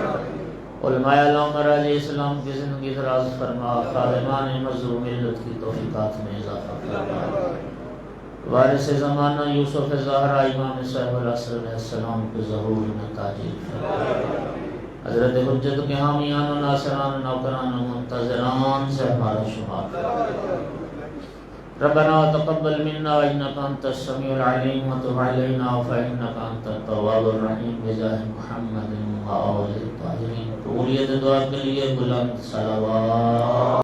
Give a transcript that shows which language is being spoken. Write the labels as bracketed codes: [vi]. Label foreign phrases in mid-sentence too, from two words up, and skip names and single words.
[ur] علماء علام راج اسلام کی زندگی دراز فرما، خادمان مظلوم ملت کی توفیقات میں اضافہ فرما۔ وارث زمانہ یوسف زہرا امام صاحب العصر علیہ السلام کے ظہور میں تاجیل فرما۔ حضرت حجت کے حامیان و ناصران نوکران و منتظران سے ہمارا شمار فرما۔ [ar] ربنا تقبل منا انك انت السميع العليم وتب علينا فانك انت التواب الرحيم بجاه محمد وآله الطاهرين۔ [ur] قبولیت دعا کے لیے بلند صلوات۔